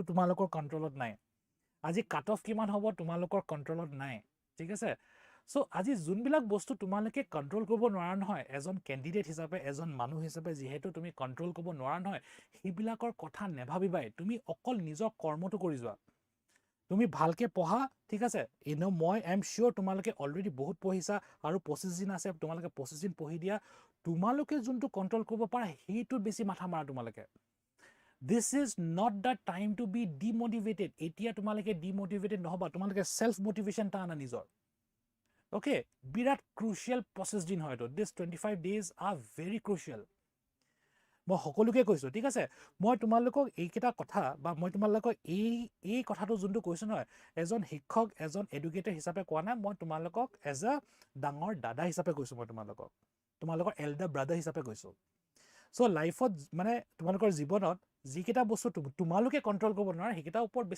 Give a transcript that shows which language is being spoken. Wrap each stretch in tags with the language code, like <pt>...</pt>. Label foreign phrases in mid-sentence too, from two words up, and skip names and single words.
<as>তোমালোকৰ কন্ট্ৰোলত নাই আজি</as> <en>cut off</en> <as>কিমান হ'ব তোমালোকৰ কন্ট্ৰোলত নাই ঠিক আছে সো আজি যোনবিলাক বস্তু তোমালোকে কন্ট্ৰোল কৰিব নোৱাৰা নহয় এজন ক্যান্ডিডেট হিচাপে এজন মানুহ হিচাপে যেহেতু তুমি কন্ট্ৰোল কৰিব নোৱাৰা নহয় হিবিলাকৰ কথা নেভাবিবাই তুমি অকল নিজৰ কৰ্মটো কৰি যোৱা তুমি ভালকে পঢ়া ঠিক আছে ইনো মই</as> <en>am sure</en> <as>তোমালোকে অলৰেডি বহুত পঢ়িছা আৰু 25 দিন আছে তোমালোকে 25 দিন পঢ়ি দিয়া তোমালোকে যোনটো কন্ট্ৰোল কৰিব পাৰা হেইটো বেছি মাথা মাৰা তোমালোকে</as> <en>this is not the time to be demotivated</en> <as>এতিয়া তোমালোকে demotivated নহবা তোমালোকে</as> <en>self motivation</en> <as>টা আনা নিজৰ okay বিৰাট crucial 25 দিন হয়তো</as> <en>this 25 days are very crucial</en> <as>মই সকলোকে কৈছো ঠিক আছে মই তোমালোকক এইকেটা কথা বা মই তোমালোকক এই কথাটো যোনটো কৈছো নহয় এজন শিক্ষক এজন এডুকেটৰ হিচাপে কোৱা নাই মই তোমালোকক</as> <en>as a</en> <as>ডাঙৰ দাদা হিচাপে কৈছো মই তোমালোকৰ</as> <en>elder brother</en> <as>হিচাপে কৈছো সো লাইফত মানে তোমালোকৰ জীৱনত যিকেটা বস্তু তোমালোকে কন্ট্ৰোল কৰিব নোৱাৰা হেকিটা ওপৰত বেছি</as>